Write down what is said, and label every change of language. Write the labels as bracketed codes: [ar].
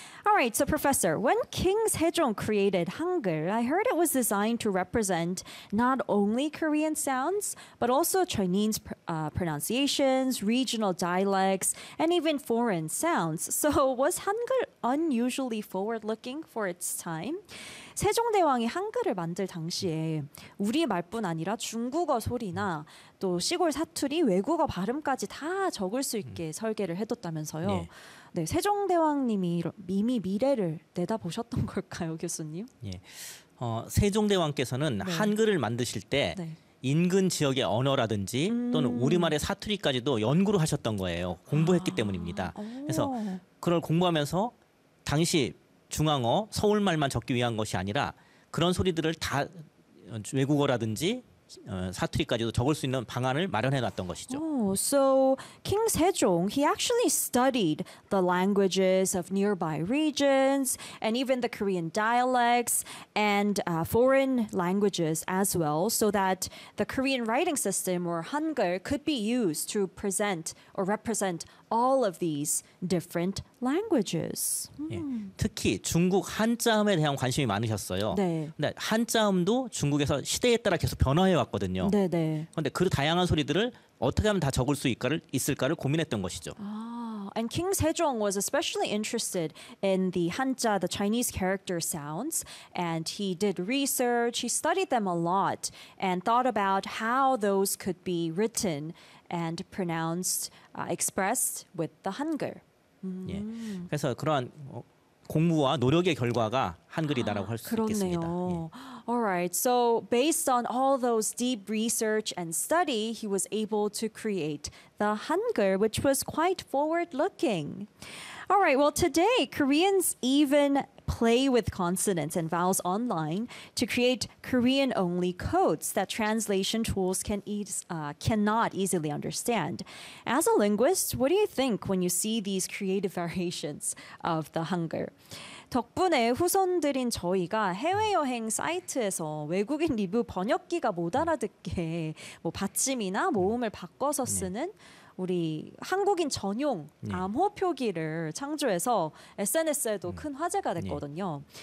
[en] All right, so Professor, when King Sejong created Hangul, I heard it was designed to represent not only Korean sounds, but also Chinese pronunciations, regional dialects, and even foreign sounds. So was Hangul unusually forward-looking for its time? [ko] 세종대왕이 한글을 만들 당시에 우리 말뿐 아니라 중국어 소리나 또 시골 사투리, 외국어 발음까지 다 적을 수 있게 설계를 해뒀다면서요. 네. 네, 세종대왕님이 이미 미래를 내다보셨던 걸까요, 교수님? 예. 세종대왕께서는 네. 한글을 만드실 때 네. 인근 지역의 언어라든지 또는 우리말의 사투리까지도 연구를 하셨던 거예요. 공부했기 때문입니다. 그래서 그걸 공부하면서 당시 중앙어, 서울말만 적기 위한 것이 아니라 그런 소리들을 다 외국어라든지 사투리까지도 적을 수 있는 방안을 마련해 놨던 것이죠. [en] Oh, so King Sejong, he actually studied the languages of nearby regions and even the Korean dialects and foreign languages as well so that the Korean writing system or Hangul could be used to present or represent all of these different languages. [ko] Hmm. 예, 특히 중국 한자음에 대한 관심이 많으셨어요. 네. 근데 한자음도 중국에서 시대에 따라 계속 변화해 왔거든요. 네, 네. 근데 그 다양한 소리들을 어떻게 하면 다 적을 수 있을까를 고민했던 것이죠. [en] And King Sejong was especially interested in the Hanja, the Chinese character sounds, and he did research, he studied them a lot and thought about how those could be written and pronounced, expressed with the Hangul. [ko] 예, 그래서 그러한 공부와 노력의 결과가 한글이다라고 할 수 있겠습니다. 예. [en] All right. So based on all those deep research and study, he was able to create the Hangul, which was quite forward-looking. All right. Well, today Koreans even play with consonants and vowels online to create Korean-only codes that translation tools can cannot easily understand. As a linguist, what do you think when you see these creative variations of the Hangul? [ko] 덕분에 후손들인 저희가 해외여행 사이트에서 외국인 리뷰 번역기가 못 알아듣게 뭐 받침이나 모음을 바꿔서 쓰는 우리 한국인 전용 암호 표기를 창조해서 SNS에도 큰 화제가 됐거든요.